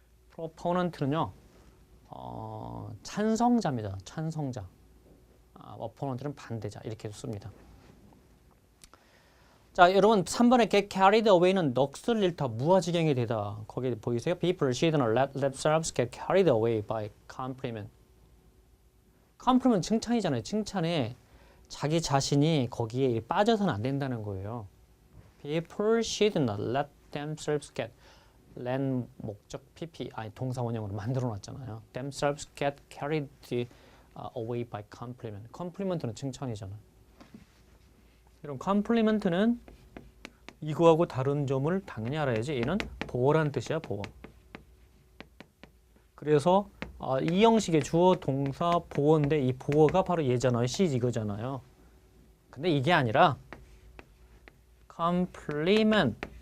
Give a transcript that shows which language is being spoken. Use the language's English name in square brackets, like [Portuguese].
[Korean] proponent는요. 찬성자입니다. 찬성자. opponent는 반대자 이렇게 씁니다. 자, 여러분 3번에 get carried away는 넋을 잃다, 무아지경이 되다. 거기 보이세요? [English] People shouldn't let themselves get carried away by compliment. [Korean] compliment 칭찬이잖아요. 칭찬에 자기 자신이 거기에 빠져서는 안 된다는 거예요. People shouldn't let themselves get len 목적 pp 동사 원형으로 만들어 놨잖아요. themselves get carried away by compliment. compliment는 칭찬이잖아요. 이런 컴플리먼트는 이거하고 다른 점을 당연히 알아야지. 얘는 보어라는 뜻이야, 보어. 그래서 이 형식의 주어, 동사, 보어인데 이 보어가 바로 얘잖아요. C 이거잖아요. 근데 이게 아니라 compliment.